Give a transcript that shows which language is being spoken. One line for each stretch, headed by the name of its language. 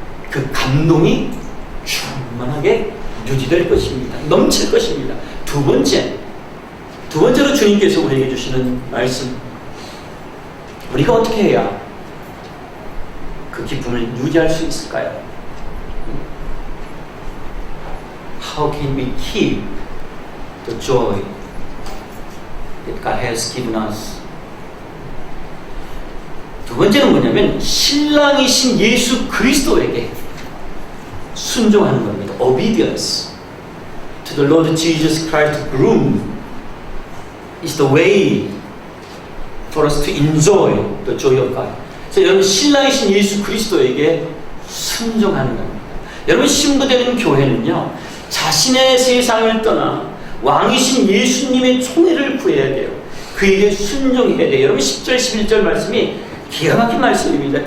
Korean: 그 감동이 충만하게 유지될 것입니다. 넘칠 것입니다. 두 번째로 주님께서 우리에게 주시는 말씀, 우리가 어떻게 해야 그 기쁨을 유지할 수 있을까요?
English: How can we keep the joy that God has given us?
Korean: 두 번째는 뭐냐면 신랑이신 예수 그리스도에게 순종하는 겁니다.
English: Obedience to the Lord Jesus Christ groom is the way for us to enjoy the joy of God.
Korean: 그래서 여러분 신랑이신 예수 그리스도에게 순종하는 겁니다. 여러분 신부되는 교회는요, 자신의 세상을 떠나 왕이신 예수님의 총애를 구해야 돼요. 그에게 순종해야 돼. 여러분 10절 11절 말씀이 기가 막힌 말씀입니다.